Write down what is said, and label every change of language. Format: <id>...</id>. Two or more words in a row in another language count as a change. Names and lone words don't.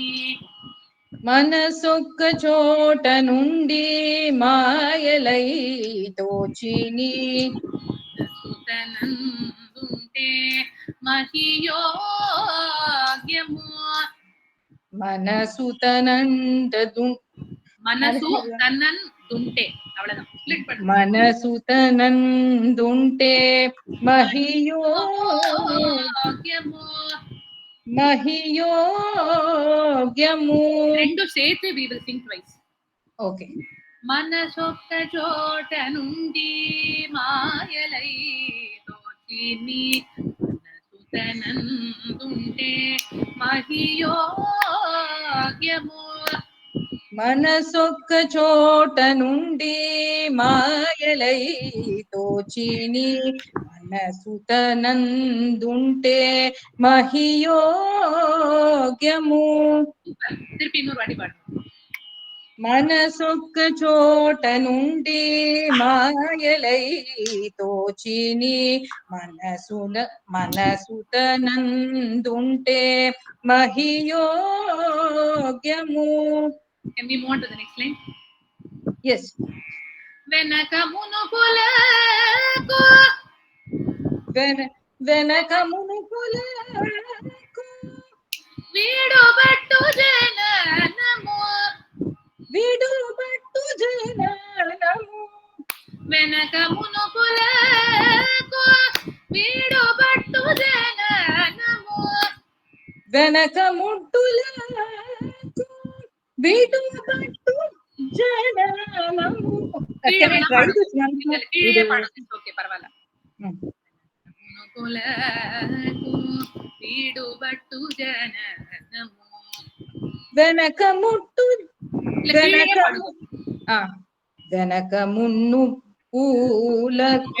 <te>మనసొక్క చోట నుండి మాయలై తోచిని మనసుతనందుంటే మహియోగ్యము మనసు తనందుంటే அவ்வளவுதான்.</te> <ta>ஸ்ப்ளிட் பண்ணு.</ta> <te>మనసుతనందుంటే మహియోగ్యము మహియోగ్యము.</te> <en>రెండు சேர்த்து we will sing twice. ఓకే.</en> <te>మనసొక్క చోట నుండి మాయలై తోచిని మనసుతనందుంటే మహియోగ్యము మనసొక్క చోట నుండి మాయలై తోచిని మనసుతనందుంటే మహియోగ్యము.</te> <ta>திருப்பி இன்னொரு வாட்டி பாடு.</ta> <te>మనసొక్క చోట నుండి మాయలై తోచిని మనసుతనందుంటే మహియోగ్యము.</te> <en>Can we move on to the next line? Yes.</en> <te>వెనక మునుపులకు వెనక మునుపులకు వీడుబట్టు జననము విడుబట్టు జననము వెనక మునుపులకు వీడుబట్టు జననము వెనక ముట్టులకు వీడుబట్టు జననము.</te> <en>Can I try this one?</en> <te>ఓకే పర్వాలేదు. మునుపులకు వీడుబట్టు జననము వెనక ముట్టు వెనక మున్ను పూలకు</te>